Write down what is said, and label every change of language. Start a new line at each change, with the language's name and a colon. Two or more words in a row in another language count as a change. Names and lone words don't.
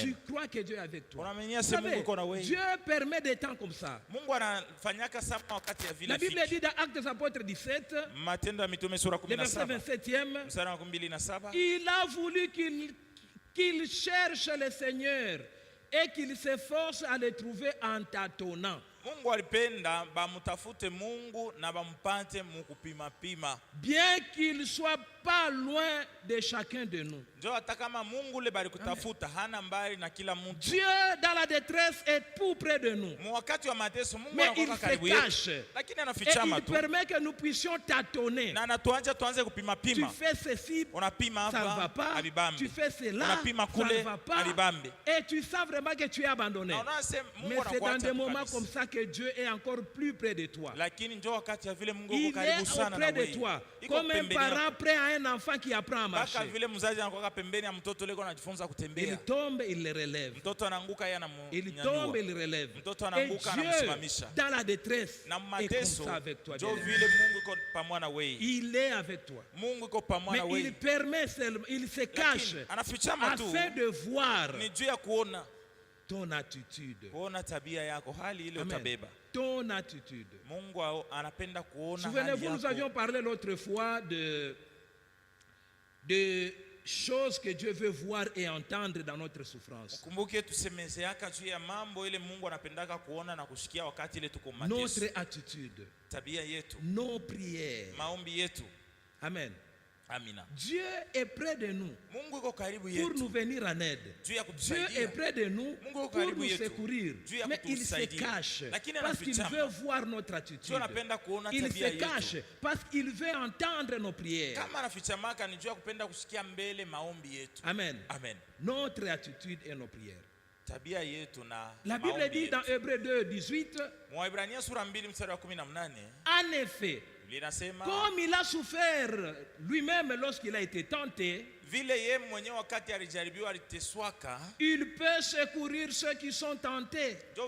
French: Tu crois que Dieu est avec toi. Vous savez, Dieu permet des temps comme ça. La Bible dit dans Actes des Apôtres 17, le verset 27e, il a voulu qu'il cherche le Seigneur et qu'il s'efforce à le trouver en tâtonnant.
Swahili: Mungu alipenda bamutafute Mungu na bampate mukupima pima.
French: Bien qu'il soit pas loin de chacun de nous.
Swahili: Ndio hata kama Mungu le bali kutafuta hana mbali na kila mtu.
French: Dieu dans la détresse est tout près de nous.
Swahili: Wakati wa mateso Mungu anakuwa karibu yetu. Lakini anafichama tu.
French: Il permet que nous puissions tâtonner.
Swahili: Na anatuacha tuanze kupima pima.
French: Tu fais ceci,
Swahili: unapima hapa,
French: ça ne va pas.
Swahili: Abibambe.
French: Tu fais cela,
Swahili: unapima kule,
French: ça ne va pas.
Swahili: Abibambe.
French: Et tu sens vraiment que tu es abandonné. Mais c'est dans des moments comme ça que Dieu est encore plus près de toi.
Swahili: Lakini njoo wakati ya vile Mungu uko karibu sana na wewe.
French: Il est auprès de toi. Comme un parent près à un enfant qui apprend à marcher.
Swahili: Baka vile mzazi anakuwa pembeni ya mtoto leko anajifunza kutembea.
French: Il tombe, il le relève.
Swahili: Mtoto anaanguka yeye anamunyanyua.
French: Il tombe, il relève.
Swahili: Mtoto anaanguka anamsimamisha.
French: Dans la détresse,
Swahili: na mateso,
French: avec toi.
Swahili: Njoo vile Mungu iko pamoja na wewe.
French: Il est avec toi.
Swahili: Mungu iko pamoja na wewe.
French: Mais il permet, il se cache afin de voir
Swahili: ni juu ya kuona
French: ton attitude.
Swahili: Kuona tabia yako, hali ile utabeba.
French: Ton attitude.
Swahili: Mungu anapenda kuona hali yako.
French: Souvenez-vous, nous avions parlé l'autre fois de choses que Dieu veut voir et entendre dans notre souffrance.
Swahili: Kumbuke tusemezeaka juu ya mambo ile Mungu anapendaka kuona na kusikia wakati ile tuko mateso.
French: Notre attitude.
Swahili: Tabia yetu.
French: Nos prières.
Swahili: Maombi yetu.
French: Amen.
Swahili: Amina.
French: Dieu est près de nous pour nous venir en aide. Dieu est près de nous pour nous secourir. Mais il se cache parce qu'il veut voir notre attitude. Il se cache parce qu'il veut entendre nos prières. Amen. Amen. Notre attitude et nos prières.
Swahili: Tabia yetu na
French: la Bible dit dans Hébreux 2, 18, en effet, comme il a souffert lui-même lorsqu'il a été tenté, il peut secourir ceux qui sont tentés.